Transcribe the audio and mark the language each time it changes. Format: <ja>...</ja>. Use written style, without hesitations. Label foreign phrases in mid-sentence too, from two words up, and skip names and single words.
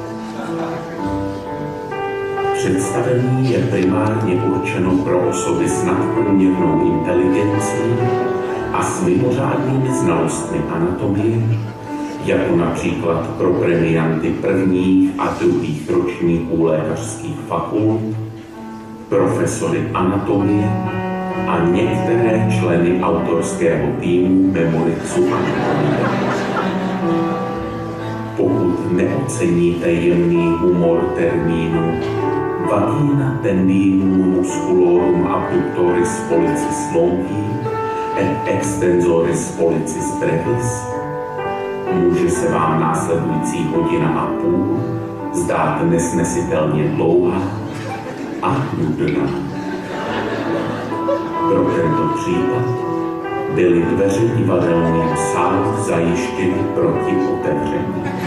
<cs>Představení je primárně určeno pro osoby s nadprůměrnou inteligencí a s mimořádnými znalostmi anatomie, jako například pro premianty prvních a druhých ročníků lékařských fakult, profesory anatomie a některé členy autorského týmu Memorixu anatomie. Pokud neoceníte jemný humor termínu</cs> <la>vagina tendinum musculorum abductoris pollicis longi et extensoris pollicis brevis,</la> <cs>může se vám následující hodina a půl zdát nesnesitelně dlouhá a nudná. Pro tento případ byly dveře divadelního sálu zajištěny proti otevření.</cs>